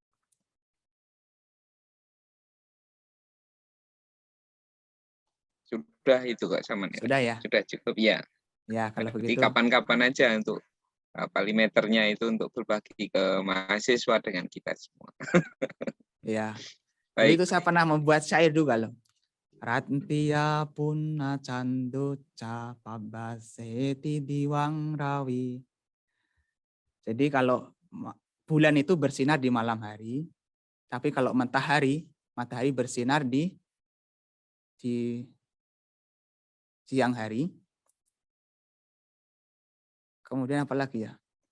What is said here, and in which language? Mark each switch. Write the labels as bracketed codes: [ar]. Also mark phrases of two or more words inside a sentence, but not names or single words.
[id] Sudah itu Kak sama nih. Sudah ya? Sudah cukup ya. Ya kalau Jadi begitu. kapan-kapan aja untuk palimeternya itu untuk berbagi ke mahasiswa dengan kita semua. Ya. Baik. Itu saya pernah membuat syair juga loh. [pi] Rattia punna canduca pabaseti diwang rawi. [id] Jadi kalau bulan itu bersinar di malam hari, tapi kalau matahari bersinar di siang hari. Kemudian apa lagi ya?